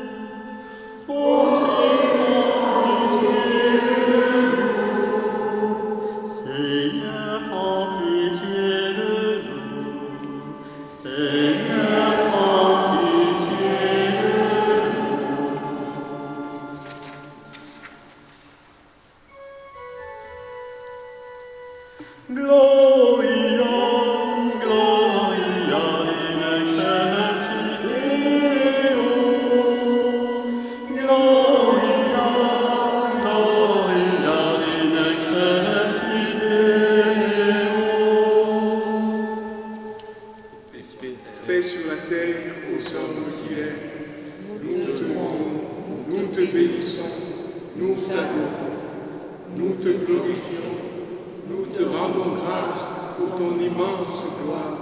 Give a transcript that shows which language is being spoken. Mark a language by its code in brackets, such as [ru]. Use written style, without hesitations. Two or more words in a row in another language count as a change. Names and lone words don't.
[fr] Ô Christ, prends pitié de nous. Seigneur, prends pitié de nous. Seigneur, prends pitié de nous. [la] Gloria, Gloria in excelsis Deo. Gloria, Gloria in excelsis Deo. [fr] Paix sur la terre aux hommes qu'il est. Nous te louons, nous te bénissons, nous t'adorons, nous te glorifions, nous te rendons grâce pour ton immense gloire.